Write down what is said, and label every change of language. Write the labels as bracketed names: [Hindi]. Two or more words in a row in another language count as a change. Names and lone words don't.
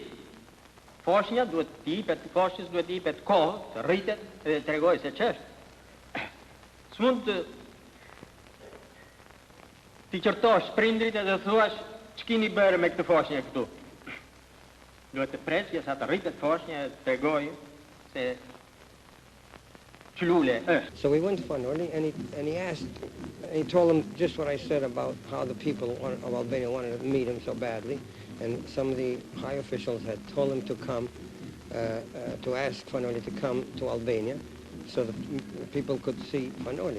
[Albanian] Foshnja duhet t'i jepet kohë, të rritet dhe të tregojë se ç'është. S'mund t'i qërtosh prindrit edhe thuash ç'kini bërë me këtë foshnjë këtu. Duhet të presë që sa të rritet foshnjë e të tregojë se [English] So we went to Noli, and he asked, he told him just what I said about how the people of Albania wanted to meet him so badly, and some of the high officials had told him to come, to ask Fanoli to come to Albania, so the people could see Fanoli.